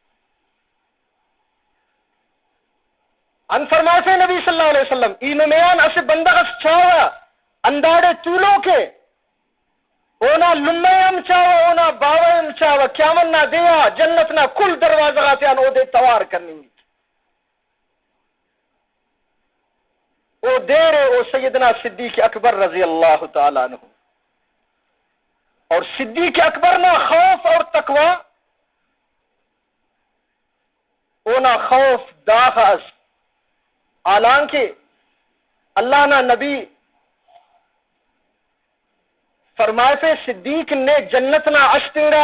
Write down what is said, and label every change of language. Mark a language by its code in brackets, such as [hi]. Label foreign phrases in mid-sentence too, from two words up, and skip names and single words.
[brh] ان فرماتے نبی [ar] صلی اللہ علیہ وسلم [brh] ای نمیان اسے بندغس چاوا انداڑے طولوں کے اونا لمے ام چاوا اونا باوے ام چاوا قیامت نہ دیا جنت نہ کل دروازہ تیان او دے توار کرنی او دیرے او سیدنا صدیق اکبر [ar] رضی اللہ تعالیٰ عنہ [brh] اور صدیق اکبر نہ خوف اور تقوی اونا خوف داخل حالانکہ اللہ نہ نبی [ur] فرمائے تھے [brh] صدیق نے جنت نہ اشتنگا